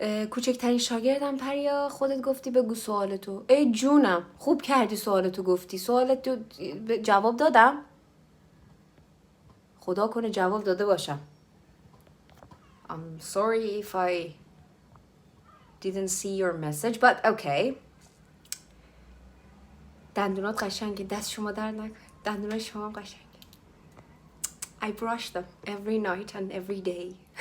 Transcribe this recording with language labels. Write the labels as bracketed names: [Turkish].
[Persian] کوچکترین شاگردم پریا، خودت گفتی بگو سوالتو. ای جونم خوب کردی سوالتو گفتی. سوالتو جواب دادم؟ خدا کنه جواب داده باشم. [English] I'm sorry if I didn't see your message but okay. [Persian] دندونات قشنگه، دست شما درد نکنه. دندونات شما قشنگه. [English] I brush them every night and every day.